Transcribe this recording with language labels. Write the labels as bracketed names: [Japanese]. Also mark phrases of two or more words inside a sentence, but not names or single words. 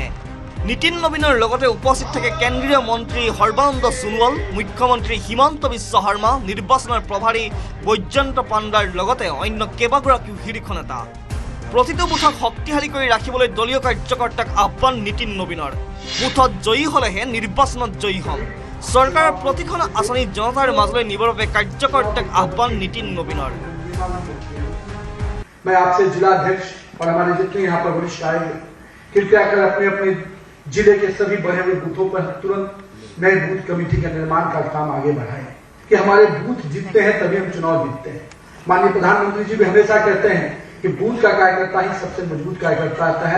[Assamese] নীতিন নবীনৰ লগতে উপস্থিত থাকে কেন্দ্ৰীয় মন্ত্ৰী সৰ্বানন্দ সোণোৱাল, মুখ্যমন্ত্ৰী হিমন্ত বিশ্ব শৰ্মা, নিৰ্বাচনৰ প্ৰভাৰী বৈজয়ন্ত পাণ্ডাৰ লগতে অন্য কেইবাগৰাকীও শীৰ্ষ নেতা। প্ৰতিটো বুথক শক্তিশালী কৰি ৰাখিবলৈ দলীয় কাৰ্যকৰ্তাক আহ্বান নীতিন নবীনৰ। বুথত জয়ী হলেহে নিৰ্বাচনত জয়ী হম। চৰকাৰৰ প্ৰতিখন আঁচনি জনতাৰ মাজলৈ নিবৰ বাবে কাৰ্যকৰ্তাক আহ্বান নীতিন নবীনৰ। [Hindi] मैं आपसे जिला अध्यक्ष और हमारे जितने यहाँ पर वरिष्ठ आएंगे कृपया कर अपने अपने जिले के सभी बने हुए बूथों पर तुरंत नए बूथ कमेटी के निर्माण का काम आगे बढ़ाएं कि हमारे बूथ जीतते हैं तभी हम चुनाव जीतते हैं। माननीय प्रधानमंत्री जी भी हमेशा कहते हैं कि बूथ का कार्यकर्ता ही सबसे मजबूत कार्यकर्ता आता है।